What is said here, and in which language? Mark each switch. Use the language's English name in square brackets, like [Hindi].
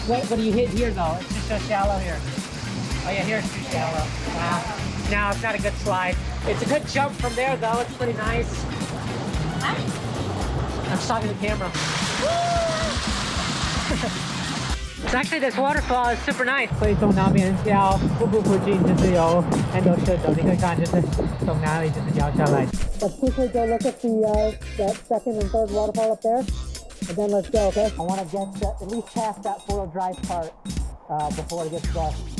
[English] What do you hit here though? It's just so shallow here. Oh yeah, here it's too shallow. Wow. No, it's not a good slide. It's a good jump from there though. It's pretty nice. I'm just talking to the camera. It's actually this waterfall is super nice. [Chinese] 所以从那边掉瀑布附近就是有很多车走，你可以看就是从哪里就是掉下来。 [English] Let's quickly go look at that second and third waterfall up there, and then let's go. Okay. I want to get at least past that 4-wheel drive part before it gets dark.